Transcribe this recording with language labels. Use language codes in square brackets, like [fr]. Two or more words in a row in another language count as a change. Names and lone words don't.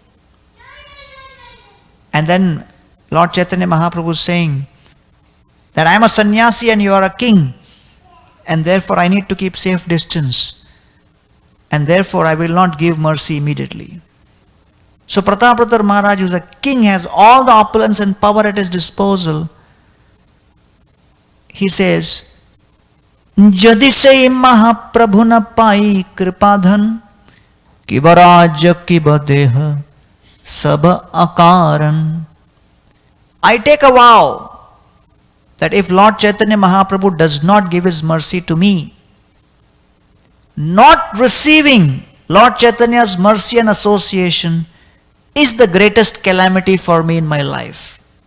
[en] And then Lord Chaitanya Mahaprabhu is saying that I am a sannyasi and you are a king, and therefore I need to keep safe distance, and therefore I will not give mercy immediately. So Pratapratar Maharaj, who is a king, has all the opulence and power at his disposal. He says, [bn] যদি সে মহাপ্রভু না পাই কৃপাধন কিবা রাজা কিবা দেহ সব অকারণ. [en] I take a vow that if Lord Chaitanya Mahaprabhu does not give his mercy to me, not receiving Lord Chaitanya's mercy and association is the greatest calamity for me in my life.